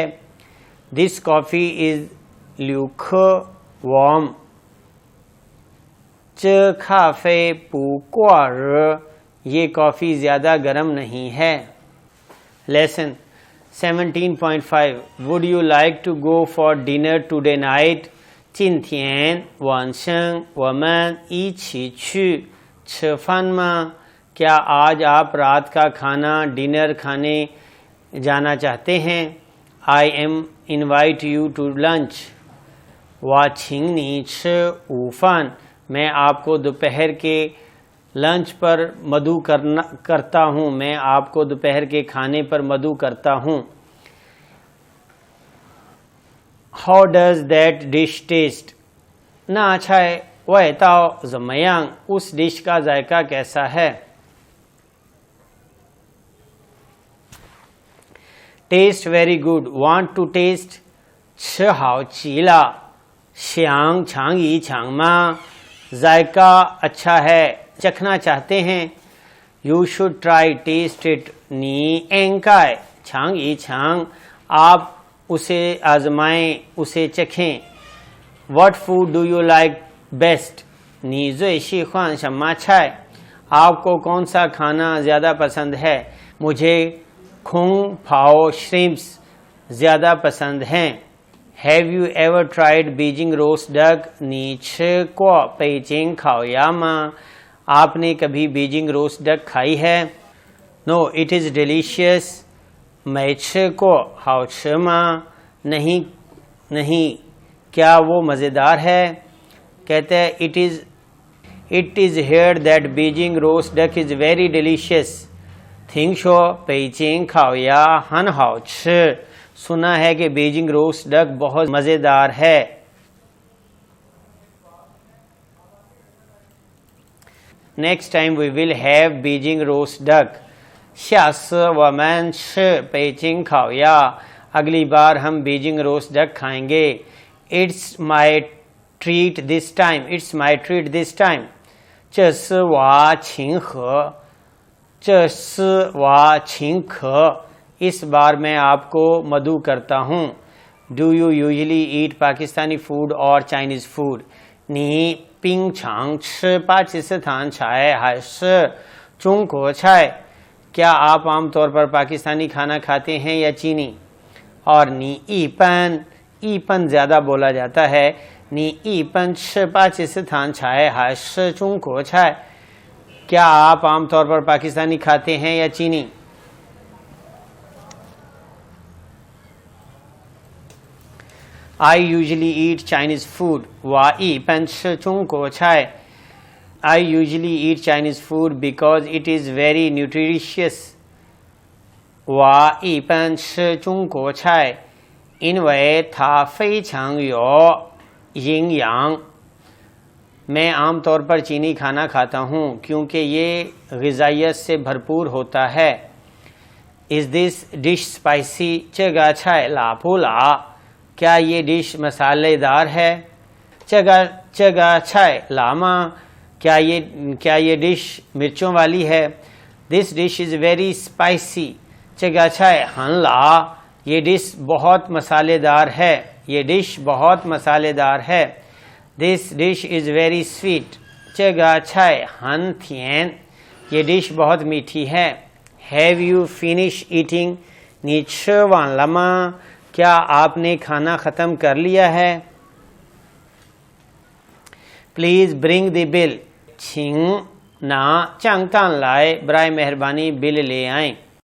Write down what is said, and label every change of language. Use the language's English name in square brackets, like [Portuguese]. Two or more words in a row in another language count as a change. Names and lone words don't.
[English] This coffee is lukewarm [Chinese] 这咖啡不过热 [Urdu] یہ کافی زیادہ گرم نہیں ہے. [English] Lesson 17.5 Would you like to go for dinner today night [Chinese] 今天晚上我们一起去吃饭吗 [Urdu] کیا آج آپ رات کا کھانا ڈنر کھانے جانا چاہتے ہیں? [English] I am invite you to lunch [Chinese] 我请你吃午饭 [Urdu] میں آپ کو دوپہر کے لنچ پر مدعو کرتا ہوں، میں آپ کو دوپہر کے کھانے پر مدعو کرتا ہوں. [English] How does that dish taste [Chinese] 那菜味道怎么样 [Urdu] اس ڈش کا ذائقہ کیسا ہے? [English] Taste very good want to taste [Chinese] 吃好极了想尝一尝吗 [Urdu] ذائقہ اچھا ہے، چکھنا چاہتے ہیں. [English] You should try taste it [Chinese] 你应该尝一尝 [Urdu] آپ اسے آزمائیں، اسے چکھیں. [English] What food do you like best [Chinese] 你最喜欢什么菜 [Urdu] آپ کو کون سا کھانا زیادہ پسند ہے? مجھے کنگ پاؤ شرمپس زیادہ پسند ہیں. [English] Have you ever tried Beijing roast duck [Chinese] 你吃过北京烤鸭吗 [Urdu] آپ نے کبھی بیجنگ روسٹ ڈک کھائی ہے? [English] No it is delicious [Chinese] 没吃过好吃吗 [Urdu] نہیں نہیں کیا وہ مزیدار ہے? کہتے ہیں [English] it is heard that Beijing roast duck is very delicious [Chinese] 听说北京烤鸭很好吃 [Urdu] سنا ہے کہ بیجنگ روسٹ ڈک بہت مزیدار ہے. [English] Next time we will have Beijing roast duck [Chinese] 下次我们吃北京烤鸭 [Urdu] اگلی بار ہم بیجنگ روسٹ ڈک کھائیں گے. [English] It's my treat this time It's my treat this time [Chinese] 这是我请客这是我请客 [Urdu] اس بار میں آپ کو مدعو کرتا ہوں. [English] Do you usually eat Pakistani food or Chinese food [Chinese] 你平常吃巴基斯坦菜还是中国菜 [Urdu] کیا آپ عام طور پر پاکستانی کھانا کھاتے ہیں یا چینی? और [Chinese] 你一般 [Urdu] زیادہ بولا جاتا ہے [Chinese] 你一般吃巴基斯坦菜还是中国菜 [Urdu] کیا آپ عام طور پر پاکستانی کھاتے ہیں یا چینی? [English] I usually eat Chinese food. [Chinese] 我一般吃中国菜 [English] I usually eat Chinese food because it is very nutritious. [Chinese] 我一般吃中国菜因为它非常有营养 [Urdu] میں عام طور پر چینی کھانا کھاتا ہوں کیونکہ یہ غذائیت سے بھرپور ہوتا ہے. [English] Is this dish spicy? [Chinese] 这个菜辣不辣 [Urdu] کیا یہ ڈش مصالحے دار ہے? [Chinese] 这个菜辣吗 [Urdu] کیا یہ ڈش مرچوں والی ہے? [English] This dish is very spicy. [Chinese] 这个菜很辣 [Urdu] یہ ڈش بہت مصالحے دار ہے. یہ ڈش بہت مصالحے دار ہے. [English] This dish is very sweet. [Chinese] 这个菜很甜 [Urdu] یہ ڈش بہت میٹھی ہے. [English] Have you finished eating? [Chinese] 你吃完了吗 [Urdu] کیا آپ نے کھانا ختم کر لیا ہے? [English] Please bring the bill. [Chinese] 请拿账单来 [Urdu] برائے مہربانی بل لے آئیں.